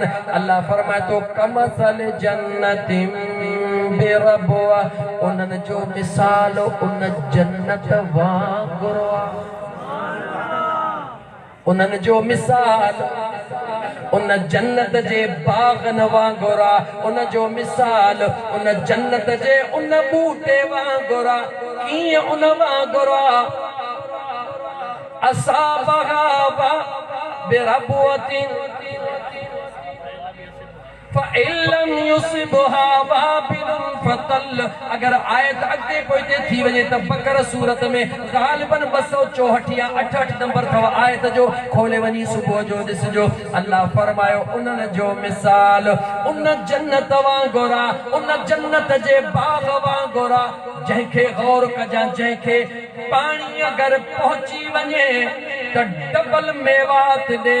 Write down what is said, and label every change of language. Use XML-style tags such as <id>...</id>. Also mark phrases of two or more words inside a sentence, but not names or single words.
<sd>अल्लाह फरमाए थो</sd> <ar>كمثل جنة بربوة</ar> <sd>उन्हनि जो मिसाल उन जन्नत वांगुरु आहे। उन्हनि जो मिसाल उन जन्नत जे बागन वांगुरु आहे। उन जो मिसाल उन जन्नत जे उन बूटे वांगुरु आहे। कीअं उन वांगुरु आहे?</sd> <ar>أصابها بربوة فإن لم يصبها وابل فطل.</ar> <sd>अगर आयत अॻिते पोइते थी वञे त बक़रा सूरत में ग़ालिबन 264 या 88 नंबर अथव आयत जो। खोले वञी सुबुह जो ॾिसजो। अल्लाह फरमायो उन्हनि जो मिसाल उन जन्नत वांगुरु आहे, उन जन्नत जे बाग वांगुरु आहे जंहिंखे गौर कजां, जंहिंखे पाणी अगरि पहुची वञे त डबल मेवात ॾे।</sd>